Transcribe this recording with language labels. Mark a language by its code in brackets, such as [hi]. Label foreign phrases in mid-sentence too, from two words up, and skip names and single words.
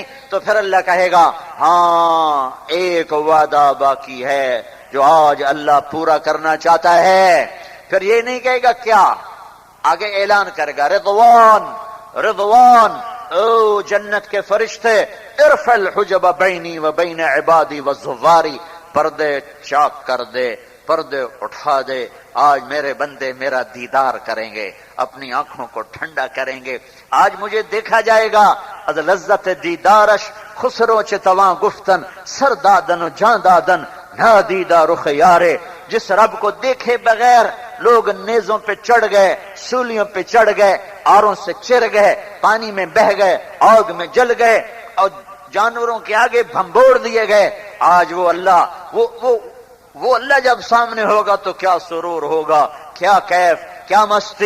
[ur] تو پھر اللہ کہے گا ہاں ایک وعدہ باقی ہے جو آج اللہ پورا کرنا چاہتا ہے۔ پھر یہ نہیں کہے گا کیا، آگے اعلان کرے گا رضوان رضوان، او جنت کے فرشتے [ar] ارفع الحجب بینی و بین عبادی و زواری، [ur] پردے چاک کر دے، پردے اٹھا دے، آج میرے بندے میرا دیدار کریں گے، اپنی آنکھوں کو ٹھنڈا کریں گے، آج مجھے دیکھا جائے گا۔ [fa] از لذت دیدارش خسرو چ تواں گفتن، سر دادن و جاں دادن، نادیدہ رخ یارے، [ur] جس رب کو دیکھے بغیر لوگ نیزوں پہ چڑھ گئے، سولیوں پہ چڑھ گئے، آروں سے چر گئے، پانی میں بہہ گئے، آگ میں جل گئے اور جانوروں کے آگے بھمبوڑ دیے گئے، آج وہ اللہ وہ اللہ جب سامنے ہوگا تو کیا سرور ہوگا، کیا کیف، کیا مستی۔